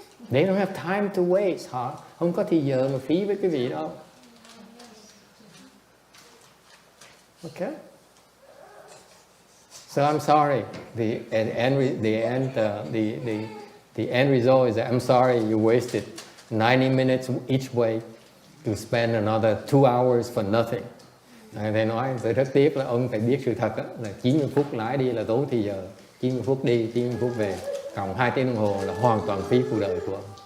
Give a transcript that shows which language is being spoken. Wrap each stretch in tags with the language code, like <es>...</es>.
<en>They don't have time to waste,</en> <vi>hả? Không có thì giờ mà phí với cái vị đâu.</vi> <en>Okay. So I'm sorry. The end result is that I'm sorry you wasted 90 minutes each way to spend another 2 hours for nothing.</en> <vi>Thầy nói tôi rất tiếc là ông phải biết sự thật đó, là 90 phút lái đi là tốn thì giờ 90 phút đi, 90 phút về, cộng 2 tiếng đồng hồ là hoàn toàn phí cuộc đời của ông.</vi>